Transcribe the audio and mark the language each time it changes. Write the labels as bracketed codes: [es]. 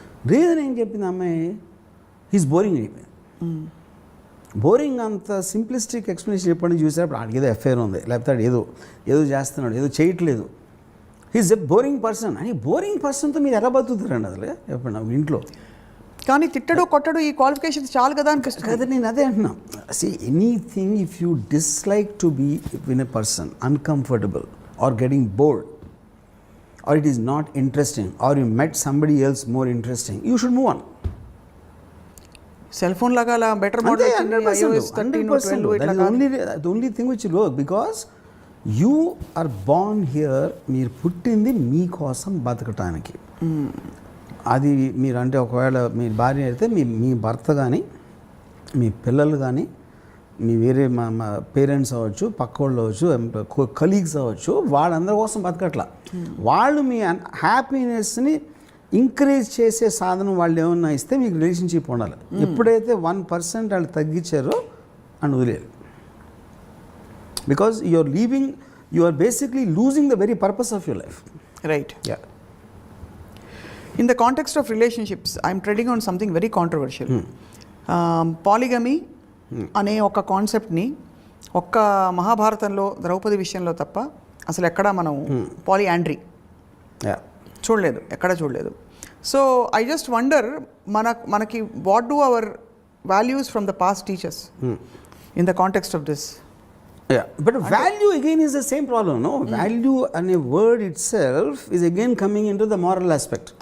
[te] Reason ఏం చెప్పింది అమ్మాయి, హీస్ బోరింగ్ అయిపోయింది. బోరింగ్ అంత సింప్లిస్టిక్ ఎక్స్ప్లెనేషన్ చెప్పండి చూసేటప్పుడు ఆడికి ఏదో ఎఫ్ఐఆర్ ఉంది, లేకపోతే ఏదో చేస్తున్నాడు, ఏదో చేయట్లేదు, [en] He's a boring person. [te] అని బోరింగ్ పర్సన్తో మీరు ఎలా బతుకుతారండి అసలు చెప్పండి నాకు ఇంట్లో? కానీ తిట్టడు కొట్టడు ఈ క్వాలిఫికేషన్స్ చాలు కదా అనిపిస్తుంది కదా. నేను అదే అంటున్నా, [en] See anything if you dislike to be with a person, uncomfortable or getting bored, or it is not interesting, or you met somebody else more interesting, you should move on. [te] Cell phone లాగా అలా better model వచ్చింది, iOS 13 12 ఇట్లా కాదు. [en] the only thing which will work, because you are born here, [te] మీరు పుట్టింది మీకోసం బతకటానికి. అది మీరు అంటే ఒకవేళ మీ భార్య అయితే మీ భర్త కానీ మీ పిల్లలు కానీ మీ వేరే మా పేరెంట్స్ అవ్వచ్చు, పక్క వాళ్ళు అవ్వచ్చు, కలీగ్స్ అవ్వచ్చు, వాళ్ళందరి కోసం బతకట్లా. వాళ్ళు మీ హ్యాపీనెస్ని ఇంక్రీజ్ చేసే సాధనం వాళ్ళు ఏమన్నా ఇస్తే మీకు రిలేషన్షిప్ ఉండాలి. ఎప్పుడైతే 1% వాళ్ళు తగ్గించారో అని వదిలేదు. [en] Because you are basically losing the very purpose of your life. Right. In the context of relationships, I am treading on something very controversial. [te] Polygamy అనే ఒక కాన్సెప్ట్ని ఒక్క మహాభారతంలో ద్రౌపది విషయంలో తప్ప అసలు ఎక్కడ మనం పాలియాండ్రీ చూడలేదు, ఎక్కడ చూడలేదు. [en] so I just wonder [te] మనకి [en] What do our values from the past teachers in the context of this? Yeah, but value again is the same problem, no? Value and a word itself is again coming into the moral aspect.